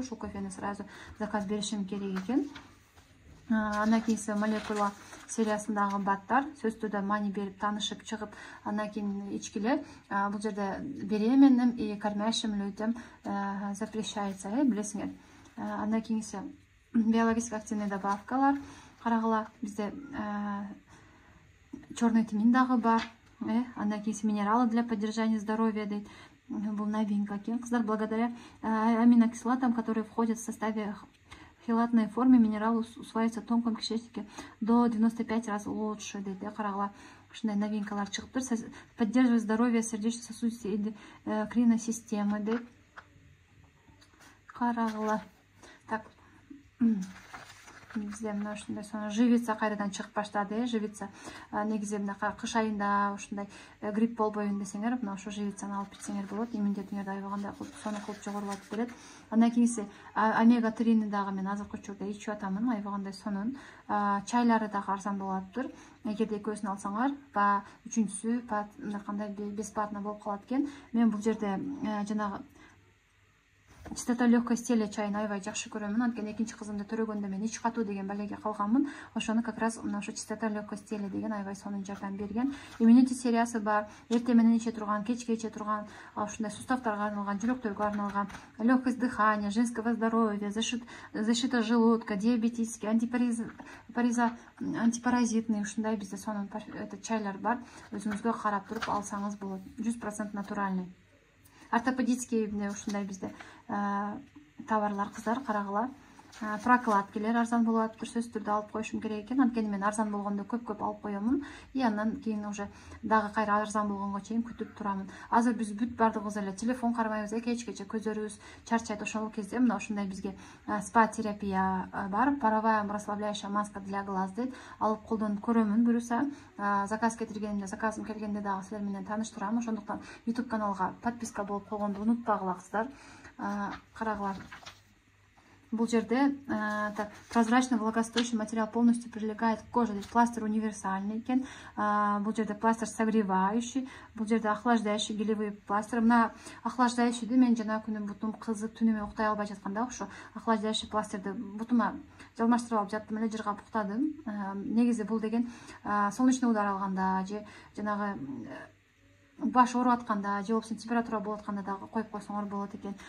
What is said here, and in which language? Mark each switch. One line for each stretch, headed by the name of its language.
Kyrgyz: Ушул кофени сразу заказ беришим керек экен. Андан кийинкиси молекула сериясындагы баттар. Сөзсүз түрдө мани берип, таанышып чыгып, андан кийин ичкиле. Бул жерде
Russian: беременным и кормящим людям запрещается,
Kyrgyz: билесиңер. Андан кийинкиси биологически активный добавкалар карагыла. Бизде черный тмин дагы бар. Андан кийинкиси
Russian: минералы для поддержания здоровья
Kyrgyz: дейт. Бул новинка экен.
Russian: Кыздар, благодаря аминокислотам, которые входят в составе хелатной форме, минерал усваивается в тонком кишечнике до 95 раз лучше дейт.
Kyrgyz: Карагыла, ушундай новинкалар чыгыптыр.
Russian: Поддерживает здоровье сердечно-сосудистой и эндокринной системы дейт.
Kyrgyz: Карагыла. Так, бизде мына ушундай сонун живица кайрадан чыгып баштады. Живица негизи мынакай кыш айында ушундай грипп болбойбун десеңер, мына ошо живицаны алып ичсеңер болот. Иммунитетиңерди аябагандай сонун кылып жогорулатып берет. Андан кийинкиси омега-3-ни дагы мен азыркы учурда ичип атамын. Аябагандай сонун. Чайлары дагы арзан болуптур. Эгерде экөөсүн алсаңар, па үчүнчүсү кандай бесплатно болуп калат экен. Мен бул жерде жанагы чистота легкой стиля чайын аябай жакшы көрөмүн. Анткени экинчи кызымды төрөгөндө мен ич катуу деген балеге калганмын. Ошону как раз мына ошо чистота легкой стиля деген аябай сонун жардам берген. Immunity сериясы бар. Эртең менен иче турган, кечке иче турган, ушундай суставтарга арналган, жүрөктөргө арналган,
Russian: легкость дыхания, женского здоровья, защита желудка,
Kyrgyz: диабетический, антипаразитный, ушундай бизде сонун чайлар бар. Өзүңүзгө карап туруп алсаңыз болот. 100% натуральный. Ортопедический ушундай бизде товарлар кыздар, карагыла. Прокладкалар арзан болот. Сөзсүз түрдө алып коюшум керек экен. Анткени мен арзан болгондо көп алып коемун. И андан кийин уже дагы кайра арзан болгонго чейин күтүп турамын. Азыр биз бүт бардыгыбыз эле телефон карабайбыз, кечкече көзөрүбүз чарчайт. Ошол кезде мына ушундай бизге спа терапия бар.
Russian: Паровая расслабляющая маска для глаз дейт.
Kyrgyz: Алып колдонуп көрөмүн буюрса. Заказ кетиргенимде, заказым келгенде дагы силер менен тааныштырам. Ошондуктан YouTube каналга подписка болуп койгонду унутпагыла кыздар. Карагыла. Бул жерде
Russian: прозрачный влагостойчивый материал полностью прилегает к коже.
Kyrgyz: Пластырь универсальный экен. Бул жерде пластырь согревающий, бул жерде охлаждающий гелевые пластырь. Мына охлаждающийди мен жана күнү бутум кызып түнүмө уктай албай жатканда ошо охлаждающий пластырды бутума жалмаштырып алып жаттым эле, жыргап уктадым. Негизи бул деген солнечный удар алганда же жанагы баш ооруп атканда же болбосо температура болуп атканда дагы коюп койсоңор болот экен.